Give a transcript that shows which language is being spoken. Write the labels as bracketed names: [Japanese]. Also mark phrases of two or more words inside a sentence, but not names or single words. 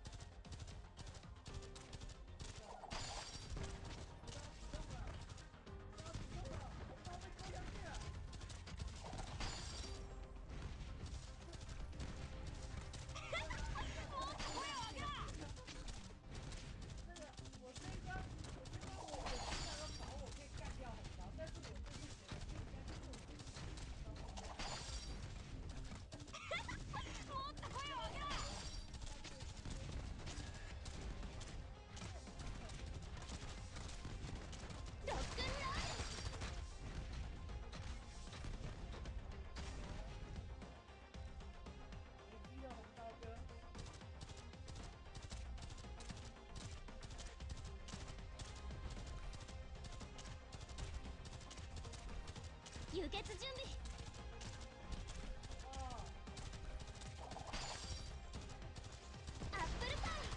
[Japanese] もっと声を上げろ。 [Chinese] 我这一关我经常要跑，我可以干掉很高，但是我就是觉得这应该是我 [Japanese] もっと声を上げろ。ロックンロール。 [Chinese] 没机了，红刀哥。 [Japanese] 輸血準備。アップルパイ。